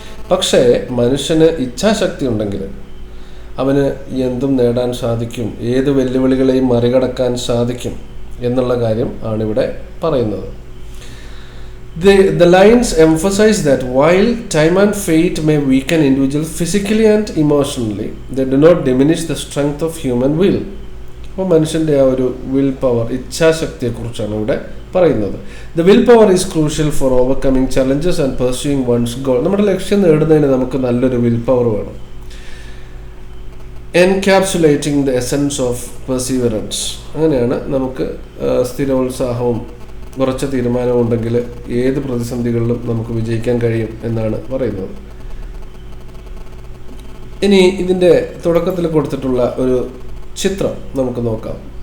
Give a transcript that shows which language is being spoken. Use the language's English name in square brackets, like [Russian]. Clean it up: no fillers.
[Malayalam] പക്ഷേ മനുഷ്യന് ഇച്ഛാശക്തി ഉണ്ടെങ്കിൽ അവന് എന്തും നേടാൻ സാധിക്കും, ഏത് വെല്ലുവിളികളെയും മറികടക്കാൻ സാധിക്കും എന്നുള്ള കാര്യം ആണിവിടെ പറയുന്നത്. [English] The lines emphasize that while time and fate may weaken individuals physically and emotionally, they do not diminish the strength of human will. [Malayalam] അപ്പോൾ മനുഷ്യൻ്റെ ആ ഒരു വിൽ പവർ, ഇച്ഛാശക്തിയെക്കുറിച്ചാണ് ഇവിടെ പറയുന്നത്. [English] The will power is crucial for overcoming challenges and pursuing one's goal. [Malayalam] നമ്മുടെ ലക്ഷ്യം നേടുന്നതിന് നമുക്ക് നല്ലൊരു വിൽ പവർ വേണം. [English] Encapsulating the essence of perseverance. [Malayalam] അങ്ങനെയാണ് നമുക്ക് സ്ഥിരോത്സാഹവും ഉറച്ച തീരുമാനമുണ്ടെങ്കിൽ ഏത് പ്രതിസന്ധികളിലും നമുക്ക് വിജയിക്കാൻ കഴിയും എന്നാണ് പറയുന്നത്. ഇനി ഇതിൻ്റെ തുടക്കത്തിൽ കൊടുത്തിട്ടുള്ള ഒരു ചിത്രം നമുക്ക് നോക്കാം.